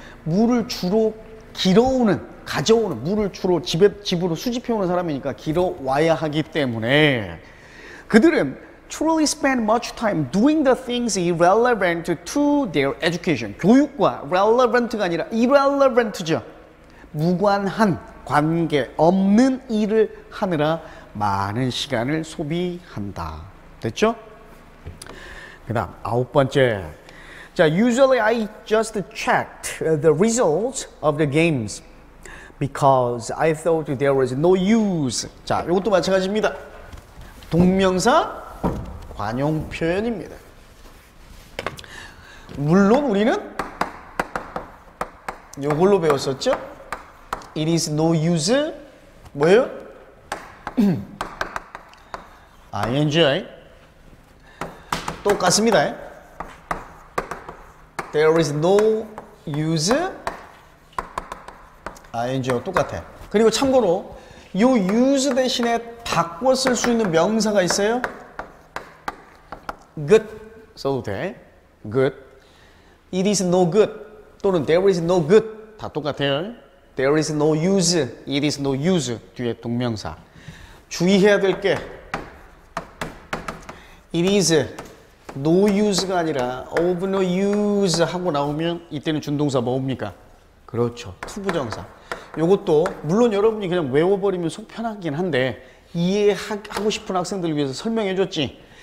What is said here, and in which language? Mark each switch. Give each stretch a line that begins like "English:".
Korean: 물을 주로 가져오는 물을 주로 집으로 수집해오는 사람이니까 길어와야 하기 때문에 그들은
English: truly spend much time doing the things irrelevant to their education.
Korean: 교육과 relevant가 아니라 irrelevant죠. 무관한, 관계없는 일을 하느라 많은 시간을 소비한다. 됐죠? 그 다음 9번째.
English: 자, usually I just checked the results of the games because I thought there was no use.
Korean: 자, 이것도 마찬가지입니다. 동명사 관용 표현입니다. 물론 우리는 이걸로 배웠었죠?
English: It is no use.
Korean: 뭐예요? ing. 똑같습니다.
English: There is no use.
Korean: ing와 똑같아. 그리고 참고로 이 use 대신에 바꿔 쓸 수 있는 명사가 있어요. good. 써도 돼. good.
English: It is no good 또는 there is no good
Korean: 다 똑같아요.
English: There is no use, it is no use
Korean: 뒤에 동명사. 주의해야 될 게
English: it is no use
Korean: 가 아니라 of no use 하고 나오면 이때는 준동사 뭡니까? 그렇죠. 투부정사. 요것도 물론 여러분이 그냥 외워버리면 속 편하긴 한데 이해하고 싶은 학생들을 위해서 설명해 줬지.